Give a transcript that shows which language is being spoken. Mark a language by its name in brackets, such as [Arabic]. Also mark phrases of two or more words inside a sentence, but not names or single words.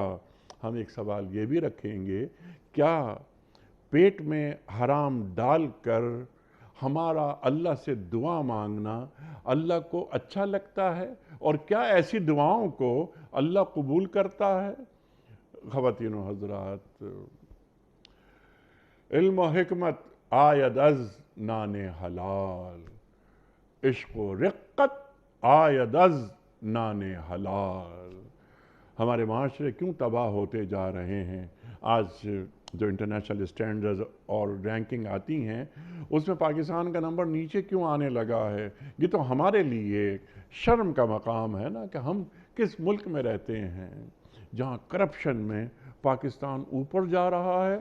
[Urdu] ہم ایک سوال یہ بھی رکھیں گے، کیا پیٹ میں حرام ڈال کر ہمارا اللہ سے دعا مانگنا اللہ کو اچھا لگتا ہے، اور کیا ایسی دعاؤں کو اللہ قبول کرتا ہے؟ خواتین و حضرات، [Persian] علم و حکمت آید از نان حلال، عشق و رقت آید از نان حلال۔ [Urdu] ہمارے معاشرے کیوں تباہ ہوتے جا رہے ہیں؟ آج جو [English] international standards [Urdu] اور رینکنگ آتی ہیں، اس میں پاکستان کا نمبر نیچے کیوں آنے لگا ہے؟ یہ تو ہمارے لیے شرم کا مقام ہے نا کہ ہم کس ملک میں رہتے ہیں جہاں کرپشن میں پاکستان اوپر جا رہا ہے۔